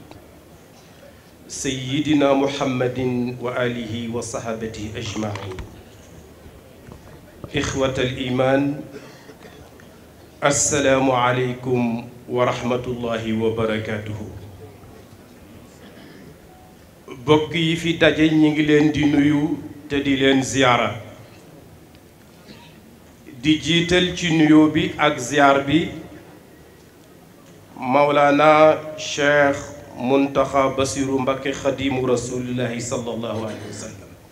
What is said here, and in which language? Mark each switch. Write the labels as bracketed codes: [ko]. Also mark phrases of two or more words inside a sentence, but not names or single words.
[ar] سيدنا محمد وآله وصحبه أجمعين إخوة الإيمان السلام عليكم ورحمة الله وبركاته [wo] bokk yi fi daje ñi ngi leen di nuyu te di leen ziyaara di jiital ci nuyoo bi ak ziyaar bi Mawlana Cheikh Muntaxa Basiru Mbakke Xadimu Rasulillahi [ar] صلى الله عليه وسلم